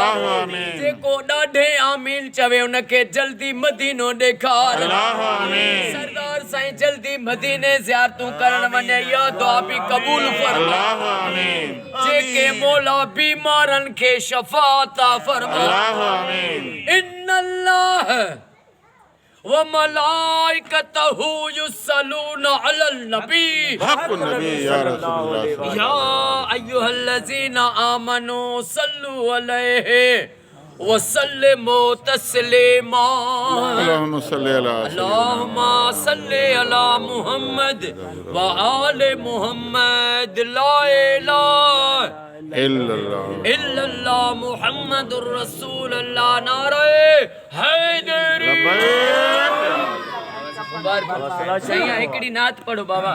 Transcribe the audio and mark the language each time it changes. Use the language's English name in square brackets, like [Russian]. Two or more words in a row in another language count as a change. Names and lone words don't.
[Sindhi] जेको ॾाढे आमीन चवे उनखे जल्दी मदीनो ॾेखार। सरदार साईं जल्दी मदीने ज़ियारतूं करण वञे या दुआ बि क़बूल फरमा। जेके मौला बीमारनि खे शफ़ा अता फरमा। [Arabic] إن الله وملائكته يصلون على النبي يا أيها الذين آمنوا صلوا عليه وسلموا تسليما. اللهم صل على محمد وآل محمد. لا إله إلا الله محمد رسول الله. [Urdu] نعرۂ حیدری. صحیح ہے, [Sindhi] हिकड़ी नात पढ़ो बाबा।